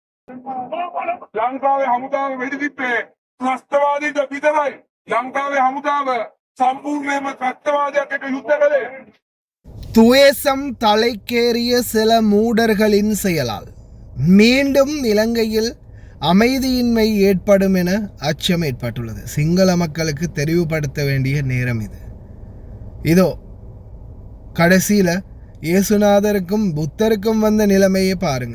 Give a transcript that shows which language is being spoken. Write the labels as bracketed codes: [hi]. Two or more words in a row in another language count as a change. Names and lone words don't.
[si] ලංකාවේ හමුදාව වෙඩිතිත්තේ ත්‍රස්තවාදීට විතරයි. ලංකාවේ හමුදාව සම්පූර්ණයෙන්ම ත්‍රස්තවාදයක් එක්ක යුද්ධ කළේ. [ta] துவேசம் தலைக்கேறிய சில மூடர்களின் செயலால் மீண்டும் இலங்கையில் அமைதியின்மை ஏற்படும் என அச்சம் ஏற்பட்டுள்ளது. சிங்கள மக்களுக்கு தெரிவுபடுத்த வேண்டிய நேரம் இது. இதோ கடைசியில் இயேசுநாதருக்கும் புத்தருக்கும் வந்த நிலைமையை பாருங்க.